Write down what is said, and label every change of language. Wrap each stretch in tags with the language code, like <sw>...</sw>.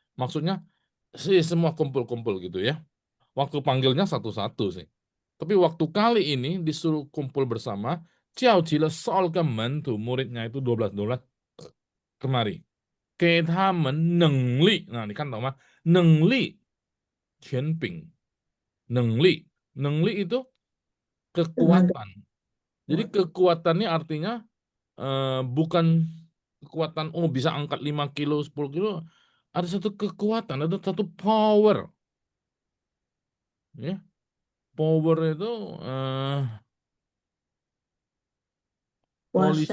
<id>Maksudnya semua kumpul-kumpul gitu ya. Waktu panggilnya satu-satu sih. Tapi waktu kali ini disuruh kumpul bersama,</id> <zh>叫起了12个门徒,</zh> <id>muridnya itu 12 kemari.</id> <zh>给他们能力。那你看懂吗？能力权柄，能力</zh> <id>itu kekuatan. Jadi kekuatan ini artinya bukan kekuatan bisa angkat 5 kilo, 10 kilo. Ada satu kekuatan, ada satu power. Ya. Power itu polisi</id>